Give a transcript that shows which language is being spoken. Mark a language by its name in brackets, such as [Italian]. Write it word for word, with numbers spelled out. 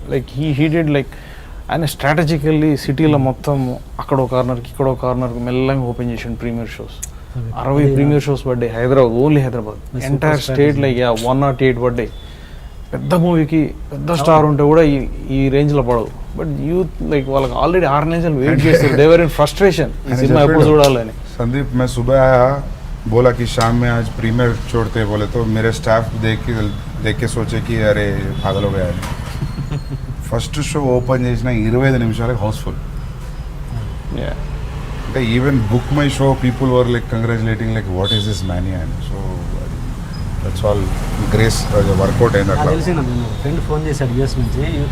[English] like he headed like [Telugu] ఆయన strategically సిటీలో మొత్తం అక్కడ ఒక కార్నర్కి ఇక్కడ ఒక కార్నర్కి మెల్లగా ఓపెన్ చేసిండు ప్రీమియర్ షోస్. అరవై ప్రీమియర్ షోస్ పడ్డాయి Hyderabad, only Hyderabad. [English] Super entire state strategy. Like one not eight పడ్డాయి. [Telugu] పెద్ద మూవీకి పెద్ద స్టార్ ఉంటే కూడా ఈ ఈ రేంజ్లో పడవు. బట్ యూత్ లైక్ వాళ్ళకి ఆల్రెడీ ఆరు నెలలు వెయిట్ చేస్తారు, దేవర్ ఇన్ ఫ్రస్ట్రేషన్ ఈ ఆయన సినిమా ఎప్పుడు చెప్పాడు. చూడాలని. [Hindi] संदीप मैं सुबह आया, बोला कि शाम में आज प्रीमियर छोड़ते हैं, बोले तो मेरे स्टाफ देख के देख के सोचे कि अरे पागल हो गया है. [Telugu] ఫస్ట్ షో ఓపెన్ చేసిన ఇరవై ఐదు నిమిషాలకు హౌస్ఫుల్. [English] Yeah. అంటే even book my show people were like congratulating like what is this many అని. So that's all grace work out అయింది [Telugu] నాకు అట్లా. తెలిసిన నేను ఫ్రెండ్ ఫోన్ చేశాడు యూఎస్ నుంచి.